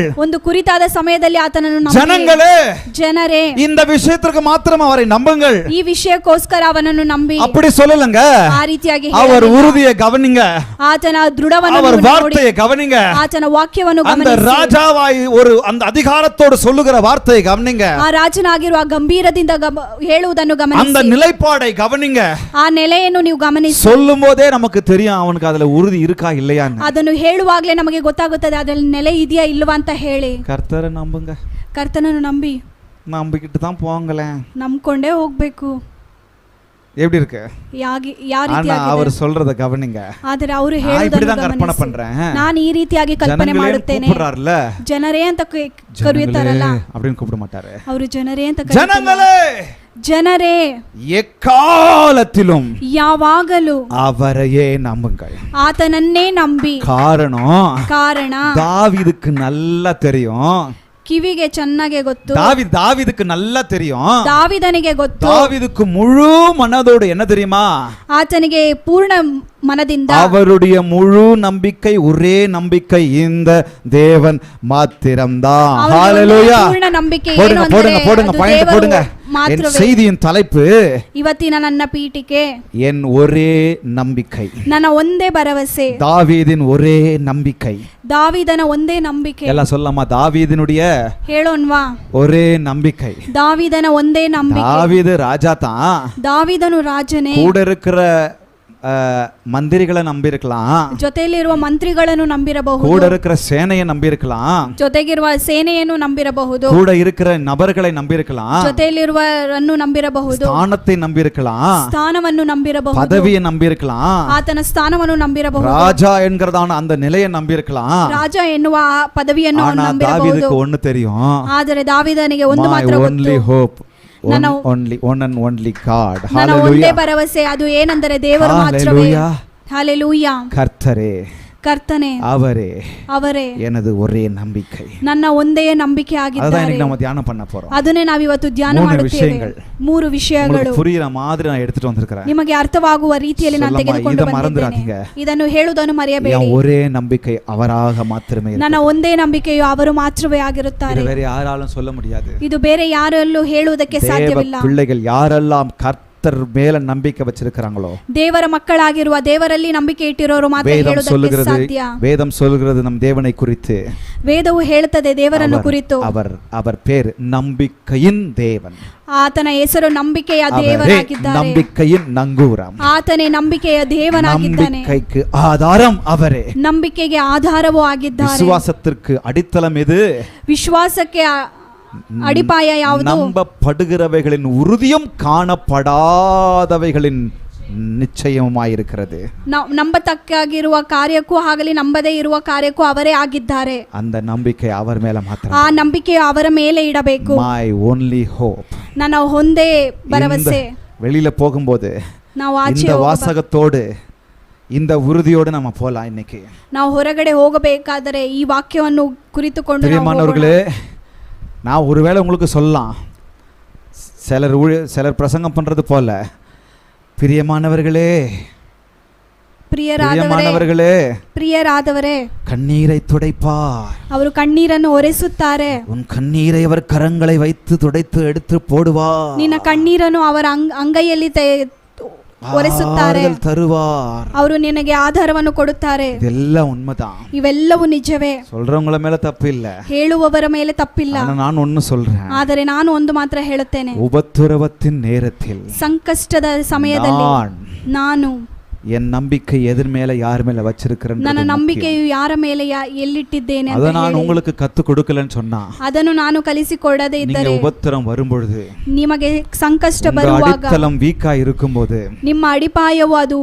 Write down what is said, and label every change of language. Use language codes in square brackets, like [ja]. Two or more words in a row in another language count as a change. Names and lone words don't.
[kn] ಒಂದು ಕುರಿತಾದ ಸಮಯದಲ್ಲಿ ಆತನನ್ನು ನಂಬಿ. [ta] ஜனங்களே, [kn] ಜನರೇ, [ta] இந்த விஷயத்திற்கு மாத்திரம் அவரை நம்புங்கள். [kn] ಈ ವಿಷಯಕ್ಕೋಸ್ಕರ ಅವನನ್ನು ನಂಬಿ. [ta] அப்படி சொல்லலங்க. [kn] ಆ ರೀತಿಯಾಗಿ [ta] அவர் உறுதியை கவனிங்க. [kn] ಆತನ ದೃಢವನ್ನು [ta] அவர் வார்த்தையை கவனிங்க. [kn] ಆತನ ವಾಕ್ಯವನ್ನು [ta] அந்த [kn] ಗಮನಿಸಿ. [ta] ராஜாவாய் ஒரு அந்த அதிகாரத்தோடு சொல்லுகிற வார்த்தையை கவனிங்க. [kn] ಆ ರಾಜನಾಗಿರುವ ಗಂಭೀರದಿಂದ ಹೇಳುವುದನ್ನು ಗಮನಿಸಿ. [ta] அந்த நிலைப்பாடை கவனிங்க. [kn] ಆ ನೆಲೆಯನ್ನು ನೀವು ಗಮನಿಸಿ. [ta] சொல்லும்போதே நமக்கு தெரியும் அவனுக்கு அதுல உறுதி இருக்கா இல்லையான்னு. [kn] ಅದನ್ನು ಹೇಳುವಾಗಲೇ ನಮಗೆ ಗೊತ್ತಾಗುತ್ತದೆ ಅದರಲ್ಲಿ ನೆಲೆ ಇದೆಯಾ ಇಲ್ವಾ ಅಂತ ಹೇಳಿ. [ta] கர்த்தரை நம்புங்க. [kn] ಕರ್ತನನ್ನು ನಂಬಿ. [ta] நம்பிக்கிட்டு தான் போங்களேன். [kn] ನಂಬ್ಕೊಂಡೇ ಹೋಗ್ಬೇಕು. [ta] எப்படி இருக்கு? [kn] ಯಾವ [ta] ஆனா [kn] ರೀತಿಯಾಗಿದೆ? [ta] அவர் சொல்றத கவனிங்க. [kn] ಆದರೆ ಅವರು [ta] நான் [kn] ಹೇಳುವುದನ್ನು [ta] இப்படிதான் கற்பனை [kn] ಗಮನಿಸಿ. [ta] பண்றேன். [kn] ನಾನು ಈ ರೀತಿಯಾಗಿ ಕಲ್ಪನೆ [ta] ஜனங்களே [kn] ಮಾಡುತ್ತೇನೆ. [ta] கூப்பிடுறாருல, [kn] ಜನರೇ ಅಂತ ಕರೆಯುತ್ತಾರಲ್ಲ, [ta] அப்படின்னு கூப்பிட மாட்டாரு. [kn] ಅವರು ಜನರೇ ಅಂತ ಕರೆಯುತ್ತಾರೆ. [ta] ஜனங்களே, [kn] ಜನರೇ, [ta] எக்காலத்திலும் [kn] ಯಾವಾಗಲೂ [ta] அவரையே நம்புங்கள். [kn] ಆತನನ್ನೇ ನಂಬಿ. ಕಾರಣ [ta] தாவீதுக்கு நல்லா தெரியும். [kn] ಕಿವಿಗೆ ಚೆನ್ನಾಗೆ ಗೊತ್ತು. [ta] தாவீதுக்கு நல்லா தெரியும். [kn] ದಾವಿದನಿಗೆ ಗೊತ್ತು. [ta] தாவீதுக்கு முழு மனதோடு என்ன தெரியுமா? [kn] ಆತನಿಗೆ ಪೂರ್ಣ ಮನದಿಂದ [ta] அவருடைய முழு நம்பிக்கை, ஒரே நம்பிக்கை இந்த தேவன் மாத்திரம்தான். ஹalleluya. [kn] ಪೂರ್ಣ ನಂಬಿಕೆ ಏನು [ta] போடுங்க [kn] ಅಂದ್ರೆ [ta] போடுங்க [kn] ಅದು [ta] பாயிண்ட் [kn] ದೇವರು [ta] போடுங்க. என் [kn] ಮಾತ್ರವೇ. [ta] செய்தியின் தலைப்பு [kn] ಇವತ್ತಿನ ನನ್ನ ಪೀಠಿಕೆ [ta] என் ஒரே நம்பிக்கை. [kn] ನನ್ನ ಒಂದೇ ಭರವಸೆ, [ta] தாவீதின் ஒரே நம்பிக்கை. [kn] ದಾವಿದನ ಒಂದೇ ನಂಬಿಕೆ. [ta] எல்லாம் சொல்லலாமா? தாவீதினுடைய [kn] ಹೇಳೋಣ್ವಾ? [ta] ஒரே நம்பிக்கை. [kn] ದಾವಿದನ ಒಂದೇ ನಂಬಿಕೆ. [ta] தாவீது ராஜா தான். [kn] ದಾವಿದನು ರಾಜನೇ. [ta] கூட இருக்கிற மந்திரிகளை நம்பி இருக்கலாம், [kn] ಜೊತೆಯಲ್ಲಿರುವ ಮಂತ್ರಿಗಳನ್ನು ನಂಬಿರಬಹುದು, [ta] கூட இருக்கிற சேனையை நம்பி இருக்கலாம், [kn] ಜೊತೆಗಿರುವ ಸೇನೆಯನ್ನು ನಂಬಿರಬಹುದು, [ta] கூட இருக்கிற நபர்களை நம்பி இருக்கலாம், [kn] ಜೊತೆಯಲ್ಲಿರುವರನ್ನು ನಂಬಿರಬಹುದು, [ta] ஸ்தானத்தை நம்பி இருக்கலாம், [kn] ಸ್ಥಾನವನ್ನು ನಂಬಿರಬಹುದು, [ta] பதவியை நம்பி இருக்கலாம், [kn] ಆತನ ಸ್ಥಾನವನ್ನು ನಂಬಿರಬಹುದು, [ta] ராஜா என்கிறதான அந்த நிலையை நம்பி இருக்கலாம். [kn] ರಾಜ ಎನ್ನುವ ಆ ಪದವಿಯನ್ನು ಅವನು [ta] ஆனா [kn] ನಂಬಿರಬಹುದು. [ta] தாவீதுக்கு ஒண்ணு தெரியும். [kn] ಆದರೆ ದಾವಿದನಿಗೆ ಒಂದು [en] My [kn] ಮಾತ್ರ [en] only [kn] ಗೊತ್ತು. [en] hope, [kn] ನನ್ನ [en] one and only God. [kn] ನನ್ನ ಒಂದೇ [en] Hallelujah. [kn] ಭರವಸೆ, ಅದು ಏನೆಂದರೆ ದೇವರು ಮಾತ್ರವೇ. [en] Hallelujah. [kn] ಹಲ್ಲೆಲೂಯಾ. [ta] கர்த்தரே, [kn] ಕರ್ತನೆ, [ta] அவரே [kn] ಅವರೇ [ta] எனது ஒரே நம்பிக்கை. [kn] ನನ್ನ ಒಂದೇ ನಂಬಿಕೆ [ta] அதான் [kn] ಆಗಿದ್ದಾರೆ. [ta] இன்னைக்கு நம்ம தியானம் பண்ண போறோம். [kn] ಅದನ್ನೇ ನಾವಿವತ್ತು ಧ್ಯಾನ ಮೂರು ಮಾಡುತ್ತೇವೆ. ವಿಷಯಗಳು. 3 ವಿಷಯಗಳು [ta] உங்களுக்கு புரியுற மாதிரி நான் எடுத்துட்டு வந்திருக்கிறேன். [kn] ನಿಮಗೆ ಅರ್ಥವಾಗುವ ರೀತಿಯಲ್ಲಿ ನಾನು [ta] சொல்லம்மா, [kn] ತೆಗೆದುಕೊಂಡು [ta] இதை மறந்துடாதீங்க. [kn] ಬಂದಿದ್ದೇನೆ. ಇದನ್ನು ಹೇಳುವುದನ್ನು ಮರೆಯಬೇಡಿ. [ta] என் ஒரே நம்பிக்கை அவராக மாத்திரமே இருக்கு. [kn] ನನ್ನ ಒಂದೇ ನಂಬಿಕೆಯು ಅವರು ಮಾತ್ರವೇ [ta] இது [kn] ಆಗಿರುತ್ತಾರೆ. [ta] வேற யாராலும் சொல்ல முடியாது. [kn] ಇದು ಬೇರೆ ಯಾರಲ್ಲೂ ಹೇಳುವುದಕ್ಕೆ [ta] தேவ [kn] ಸಾಧ್ಯವಿಲ್ಲ. [ta] பிள்ளைகள் யாரெல்லாம் கர்த்தர் மேல நம்பிக்கை வச்சிருக்கிறாங்களோ, [kn] ದೇವರ ಮಕ್ಕಳಾಗಿರುವ ದೇವರಲ್ಲಿ ನಂಬಿಕೆ ಇಟ್ಟಿರೋರು ಮಾತ್ರ [ta] வேதம் [kn] ಹೇಳುವುದಕ್ಕೆ [ta] சொல்லுகிறது, [kn] ಸಾಧ್ಯ. [ta] வேதம் சொல்லுகிறது நம் தேவனை குறித்து. [kn] ವೇದವು ಹೇಳುತ್ತದೆ ದೇವರನ್ನು ಕುರಿತು. [ta] அவர் பேர் நம்பிக்கையின் தேவன். [kn] ಆತನ ಹೆಸರು ನಂಬಿಕೆಯ [ta] அவரே [kn] ದೇವರಾಗಿದ್ದಾರೆ. [ta] நம்பிக்கையின் நங்கூரம். [kn] ಆತನೇ ನಂಬಿಕೆಯ ದೇವನಾಗಿದ್ದಾನೆ. [ta] நம்பிக்கைக்கு ஆதாரம் அவரே. [kn] ನಂಬಿಕೆಗೆ ಆಧಾರವೂ ಆಗಿದ್ದಾರೆ. [ta] விசுவாசத்திற்கு அடித்தளம் எது? [kn] ವಿಶ್ವಾಸಕ್ಕೆ ಅಡಿಪಾಯ ಯಾವುದು? [ta] நம்பப்படுகிறவைகளின் உறுதியும் காணப்படாதவைகளின் நிச்சயமாயிருக்கிறது. [kn] ನಂಬತಕ್ಕಾಗಿರುವ ಕಾರ್ಯಕ್ಕೂ ಆಗಲಿ ನಂಬದೇ ಇರುವ ಕಾರ್ಯಕ್ಕೂ ಅವರೇ ಆಗಿದ್ದಾರೆ. [ta] அந்த நம்பிக்கை அவர் மேல மாத்திரம். [kn] ಆ ನಂಬಿಕೆಯು ಅವರ ಮೇಲೆ ಇಡಬೇಕು. [en] My only hope. [kn] ನನ್ನ ಒಂದೇ ಭರವಸೆ. [ta] வெளியில போகும்போது [kn] ನಾವು ಆಚೆ [ta] இந்த வாசகத்தோடு இந்த உறுதியோடு நம்ம போலாம். இன்னைக்கு [kn] ನಾವು ಹೊರಗಡೆ ಹೋಗಬೇಕಾದರೆ ಈ ವಾಕ್ಯವನ್ನು ಕುರಿತುಕೊಂಡು ನಾವು ಹೋಗೋಣ. [ta] பிரியமானவர்களே, நான் ஒருவேளை உங்களுக்கு சொல்லலாம், சிலர் பிரசங்கம் பண்றது போல, பிரியமானவர்களே, [kn] ಪ್ರಿಯರಾದವರೇ, ಪ್ರಿಯರಾದವರೇ, [ta] கண்ணீரை துடைப்பார். [kn] ಅವರು ಕಣ್ಣೀರನ್ನು ಒರೆಸುತ್ತಾರೆ. [ta] உன் கண்ணீரை அவர் கரங்களை வைத்து துடைத்து எடுத்து போடுவார். [kn] ನಿನ್ನ ಕಣ್ಣೀರನ್ನು ಅವರ ಅಂಗೈಯಲ್ಲಿ ಒರೆಸುತ್ತಾರೆ. [ta] தருவார். [kn] ಅವರು ನಿನಗೆ ಆಧಾರವನ್ನು ಕೊಡುತ್ತಾರೆ. [ta] இதெல்லாம் உண்மைதான். [kn] ಇವೆಲ್ಲವೂ ನಿಜವೇ. [ta] சொல்றவங்கள மேல தப்பு இல்ல, [kn] ಹೇಳುವವರ ಮೇಲೆ ತಪ್ಪಿಲ್ಲ. [ta] நான் ஒன்னு சொல்றேன். [kn] ಆದರೆ ನಾನು ಒಂದು ಮಾತ್ರ ಹೇಳುತ್ತೇನೆ. [ta] உபத்திரவத்தின் நேரத்தில், [kn] ಸಂಕಷ್ಟದ ಸಮಯದಲ್ಲಿ ನಾನು [ta] என் நம்பிக்கை எதிர் மேல யார் மேல வச்சிருக்கிறேன், [kn] ನನ್ನ ನಂಬಿಕೆಯು ಯಾರ ಮೇಲೆ ಎಲ್ಲಿಟ್ಟಿದ್ದೇನೆ [ta] அதை நான் உங்களுக்கு கத்து கொடுக்கலன்னு சொன்னா, [kn] ಅದನ್ನು ನಾನು ಕಲಿಸಿಕೊಡದೇ ಇದ್ದರೆ, [ta] உபத்திரம் வரும்பொழுது, [kn] ನಿಮಗೆ ಸಂಕಷ್ಟ ಬರುವಾಗ, [ta] அடித்தளம் வீக்கா இருக்கும்போது, [kn] ನಿಮ್ಮ ಅಡಿಪಾಯವು ಅದು